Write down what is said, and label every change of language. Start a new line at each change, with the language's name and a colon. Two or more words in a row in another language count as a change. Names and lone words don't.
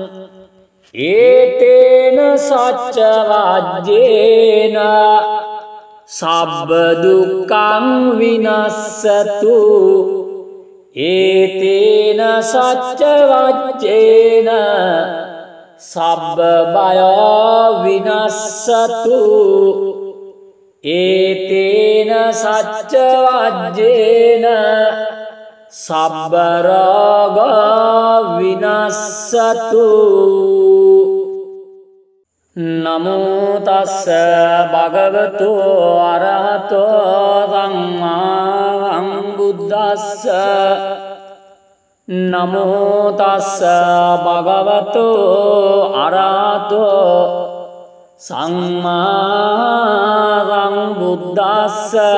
Pali: ඒතේන සච්ච වජ්ජේන සබ්බ දුක්ඛං විනස්සතු ඒතේන සච්ච වච්චේන සබ්බ බය විනස්සතු ඒතේන සච්ච වජ්ජේන සබ්බ රෝග විනස්සතු නමෝ තස්ස භගවතු අරහතෝ සම්මා සම්බුද්දස්ස නමෝ තස්ස භගවතු අරහතෝ සම්මා සම්බුද්දස්ස